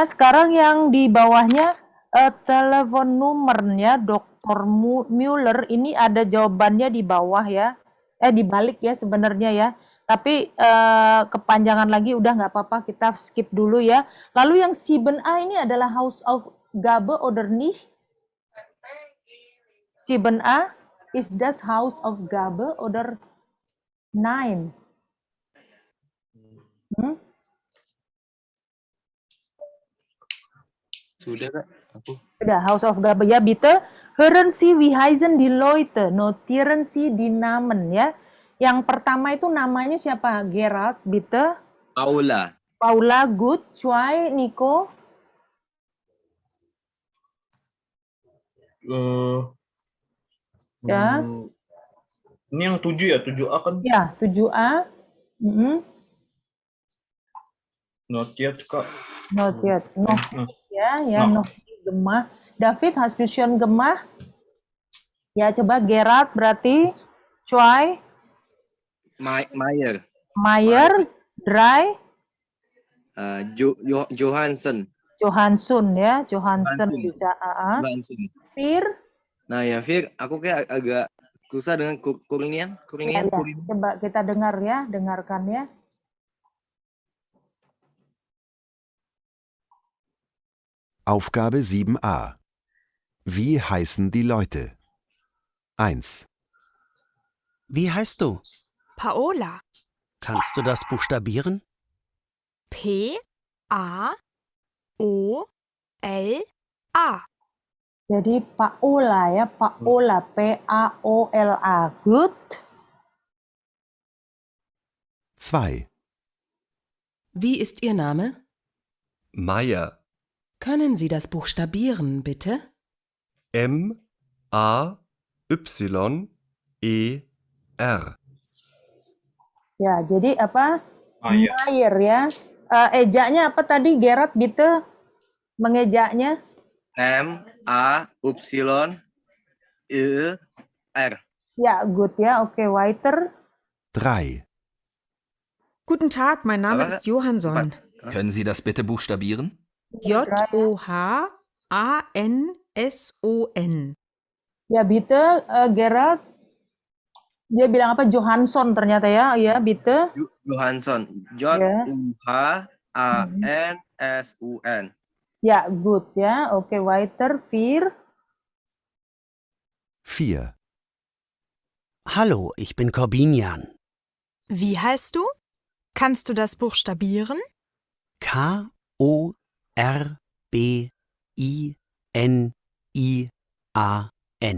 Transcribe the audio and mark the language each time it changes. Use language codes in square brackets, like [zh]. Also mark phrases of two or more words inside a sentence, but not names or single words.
[id] Sekarang yang di bawahnya telepon nomornya Dr. Mueller ini ada jawabannya di bawah ya. Di balik ya sebenarnya ya. Tapi kepanjangan lagi udah nggak apa-apa, kita skip dulu ya. Lalu yang 7A ini adalah House of Gabe [de] oder nicht? 7A, is das House of Gabe oder nein? [id] Sudah, Kak. Sudah, House of Gabe ya, bitte. [de] Hören Sie, wie heißen die Leute? Notieren Sie die Namen ya. [id] Yang pertama itu namanya siapa? [de] Gerald, bitte. Paula, good. Zwei, [id] Niko. Ya. Ini yang 7 ya, 7A kan? Ya, 7A. [en] Not yet, Kak. Not yet. [de] Noch ya, noch gemah. David, hast du schon gemah? [id] Ya, coba Gerard berarti. Zwei. [de] Mayer, Dry. Johansson [id] ya, Johansson bisa. Fir. Nah ya, Fir, aku kayak agak susah dengan Kurnian. Ya. Coba kita dengar ya, dengarkan ya. [de] Aufgabe 7a. Wie heißen die Leute? 1. Wie heißt du? Paola. Kannst du das buchstabieren? P-A-O-L-A. [id] Jadi Paola ya, Paola, P-A-O-L-A. [en] Good. [de] 2. Wie ist Ihr Name? Meier. Können Sie das buchstabieren, bitte? M-A-Y-E-R. [id] Ya, jadi apa? Mayer ya. Ejaknya apa tadi, Gerard, bitte? Mengejaknya? [de] M-A-Y-E-R. [id] Ya, good ya. Oke, [de] weiter. 3. Guten Tag, mein Name ist Johansson. Können Sie das bitte buchstabieren? J-O-H-A-N-S-O-N. [id] Ya, bitte, Gerard. Dia bilang apa? Johansson ternyata ya. Ya, bitte. Johansson. Ya. Johansun. Ya, gut ya. Oke, [de] weiter. 4. 4. Hallo, ich bin Corbinian. Wie heißt du? Kannst du das buchstabieren? K-O-R-B-I-N-I-A-N.